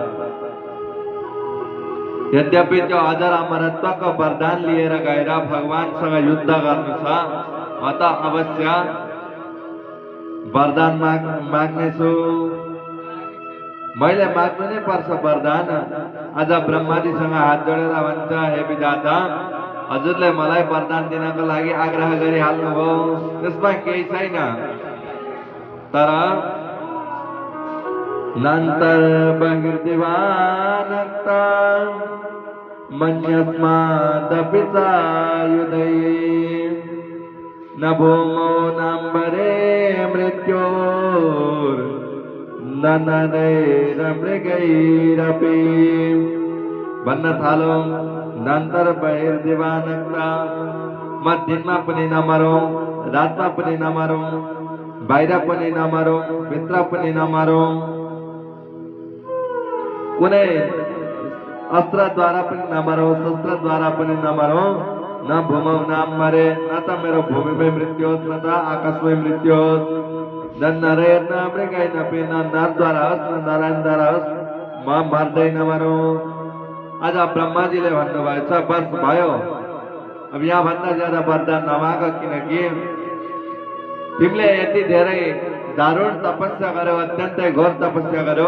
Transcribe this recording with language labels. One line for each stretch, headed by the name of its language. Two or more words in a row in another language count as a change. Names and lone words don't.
Nepali: यद्यपि त्यो अजर अमरत्वको वरदान लिएर गएर भगवानसँग युद्ध गर्नु छ, म त अवश्य वरदान माग्नेछु। मैले माग्नु नै पर्छ वरदान। आज ब्रह्माजीसँग हात जोडेर भन्छ, हे विधाता, हजुरले मलाई वरदान दिनको लागि आग्रह गरिहाल्नुभयो, त्यसमा केही छैन।
Sanskrit: तर नन्तर बहिर्दिवानक्ता मन्यस्मादपि चायुधै न भूमौ नाम्बरे मृत्योर् न नरैरमृगैरपि।
Nepali: भन्न थालो,
Sanskrit: नन्तर बहिर्दिवानक्ता,
Nepali: म दिनमा पनि नमरौँ, रातमा पनि नमरौँ, बाहिर पनि नमरौँ, भित्र पनि नमरौँ, कुनै अस्त्रद्वारा पनि नमरौँ, शस्त्रद्वारा पनि नमरौँ,
Sanskrit: न भूमौ नाम्बरे,
Nepali: न त मेरो भूमिमै मृत्यु होस्, न त आकाशमै मृत्यु होस्,
Sanskrit: न नरैर न मृगैरपि,
Nepali: न नरद्वारा होस् न नारायणद्वारा होस्, म मर्दै नमरौँ। आज ब्रह्माजीले भन्नुभएछ, बस भयो, अब यहाँ भन्दा ज्यादा वरदान नमाग, किनकि तिमीले यति धेरै दारुण तपस्या गर्यो, अत्यन्तै घोर तपस्या गर्यो।